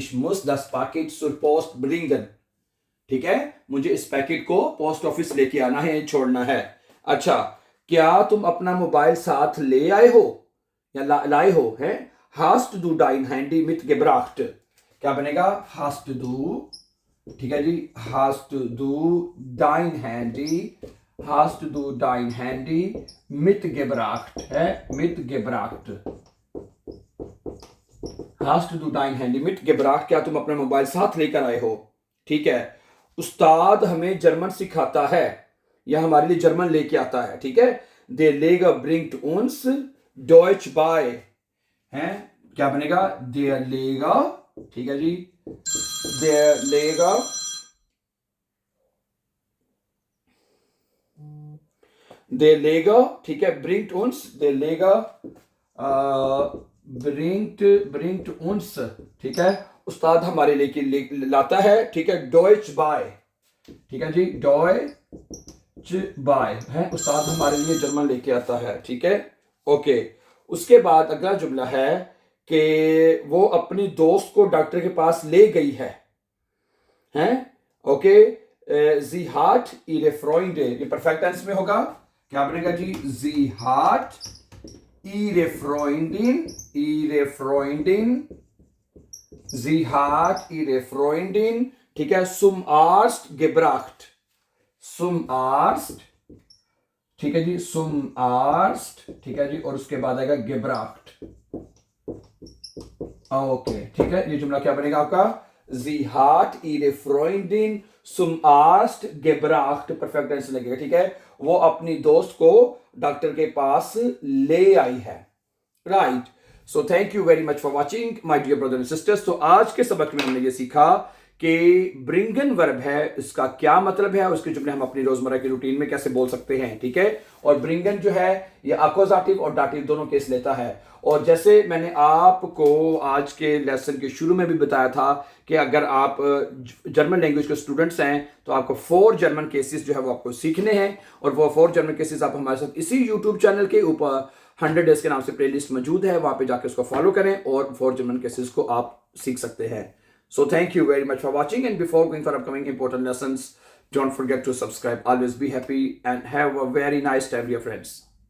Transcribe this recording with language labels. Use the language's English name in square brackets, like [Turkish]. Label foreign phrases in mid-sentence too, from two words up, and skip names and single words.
[German] Ich muss das Paket sur post bringen, [Urdu] ٹھیک ہے، مجھے اس پیکٹ کو [English] post office [Urdu] لے کے آنا ہے، چھوڑنا ہے. اچھا، کیا تم اپنا موبائل ساتھ لے آئے ہو یا لائے ہو ہے? [German] Hast du dein Handy mitgebracht, [Urdu] کیا بنے گا [German] hast du, [Urdu] ٹھیک ہے جی, [German] hast du dein Handy, hast du dein Handy mitgebracht है, mitgebracht, hast du dein Handy mitgebracht, [Urdu] کیا تم اپنا موبائل ساتھ لے کر آئے ہو، ٹھیک ہے. استاد ہمیں جرمن سکھاتا ہے یا ہمارے لیے جرمن لے کے آتا ہے، ٹھیک ہے. [German] Der Lehrer bringt uns Deutsch bei, [Urdu] ہیں، کیا بنے گا [German] der Lehrer, [Urdu] ٹھیک ہے جی, [German] der Lehrer, der Lehrer, [Urdu] ٹھیک ہے, [German] bringt uns, der Lehrer bringt uns, [Urdu] ٹھیک ہے، استاد ہمارے لیے لاتا ہے، ٹھیک ہے, [German] Deutsch bei, [Urdu] ٹھیک ہے جی, [German] Deutsch bei [Urdu] ہے، استاد ہمارے لیے جرمن لے کے آتا ہے، ٹھیک ہے، اوکے. اس کے بعد اگلا جملہ ہے کہ وہ اپنی دوست کو ڈاکٹر کے پاس لے گئی ہے، ہیں، اوکے. [German] sie hat ihre Freunde, [Urdu] یہ [English] perfect tense [Urdu] میں ہوگا، کیا بنے گا جی, [German] sie hat ihre Freundin, sie hat ihre Freundin, [Urdu] ٹھیک ہے, [German] zum Arzt gebracht, zum Arzt, [Urdu] ٹھیک ہے جی, [German] zum Arzt, [Urdu] ٹھیک ہے جی، اور اس کے بعد آئے گا gebracht, اوکے، ٹھیک ہے، یہ جملہ کیا بنے گا آپ کا, [German] sie hat ihre Freundin zum Arzt gebracht, [English] perfect tense [Urdu] لگے گا، ٹھیک ہے، وہ اپنی دوست کو ڈاکٹر کے پاس لے آئی ہے, राइट। [English] so thank you very much for watching my dear brother and sisters. [Urdu] تو آج کے سبق میں ہم نے یہ سیکھا کہ برنگن ورب ہے، اس کا کیا مطلب ہے، اس کے جملے ہم اپنی روزمرہ کی روٹین میں کیسے بول سکتے ہیں، ٹھیک ہے. اور برنگن جو ہے یہ اکوزاٹیو اور ڈاٹیو دونوں کیس لیتا ہے. اور جیسے میں نے آپ کو آج کے لیسن کے شروع میں بھی بتایا تھا کہ اگر آپ [English] German language [Urdu] کے اسٹوڈنٹس ہیں تو آپ کو 4 [English] German cases [Urdu] جو ہے وہ آپ کو سیکھنے ہیں، اور وہ 4 [English] German cases [Urdu] آپ ہمارے ساتھ اسی [English] YouTube channel [Urdu] کے اوپر 100 ڈیز کے نام سے پلے لسٹ موجود ہے، وہاں پہ جا کر اس کو فالو کریں اور 4 [English] German cases [Urdu] کو آپ سیکھ سکتے ہیں. [English] So thank you very much for watching, and before going for upcoming important lessons, don't forget to subscribe. Always be happy and have a very nice time, dear friends.